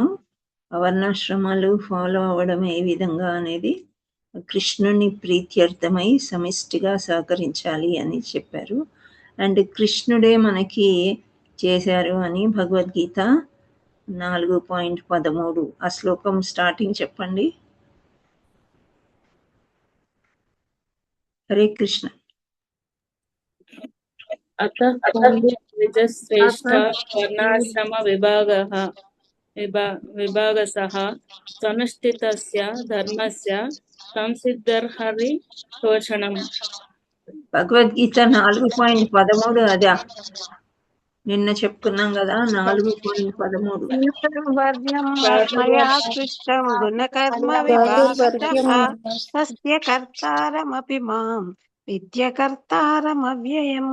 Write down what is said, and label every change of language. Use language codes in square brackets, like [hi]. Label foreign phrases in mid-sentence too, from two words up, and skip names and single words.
[te] ఆ వర్ణాశ్రమాలు ఫాలో అవ్వడం ఏ విధంగా అనేది కృష్ణుని ప్రీత్యర్థమై సమిష్టిగా సహకరించాలి అని చెప్పారు. అండ్ కృష్ణుడే మనకి చేశారు అని భగవద్గీత 4.13 ఆ శ్లోకం స్టార్టింగ్ చెప్పండి. హరే కృష్ణ. [sa] अतः द्विजश्रेष्ठा वर्णाश्रम विभागसः सनुष्ठितस्य धर्मस्य संसिद्धिर्हरि तोषणम्. [te] భగవద్గీత 4.13 అదా నిన్న చెప్పుకున్నాం కదా. 4.13 [sa] మయా సృష్టం గుణకర్మ విభాగశః తస్య కర్తారమపి మాం విద్యకర్తారమవ్యయం.